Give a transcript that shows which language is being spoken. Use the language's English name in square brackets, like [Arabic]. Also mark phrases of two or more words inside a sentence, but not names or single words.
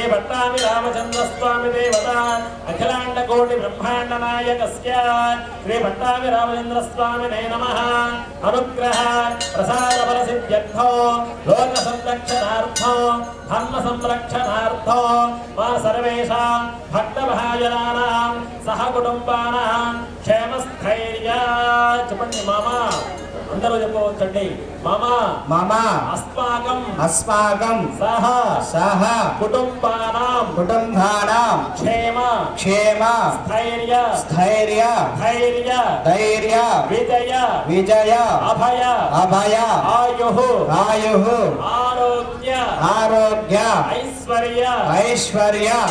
[Sanskrit] पट्टाभिरामचन्द्रस्वामी देवता अखिलाण्डकोटि ब्रह्माण्डनायकस्य श्री पट्टाभिरामचन्द्रस्वामिने नमः अनुग्रह प्रसादफलसिद्ध्यर्थो लोकसंरक्षणार्थो धर्मसंरक्षणार्थो मा सर्वेषां भक्तमहाजनानां सहकुटुम्बानां क्षेमस्थैर्य [Telugu] చెప్పండి మామా అందరూ చెప్పవచ్చండి మామా మామా [Sanskrit] అస్మాకం సహ కుటుంబానాం క్షేమ స్థైర్య విజయ అభయ ఆరోగ్య ఐశ్వర్య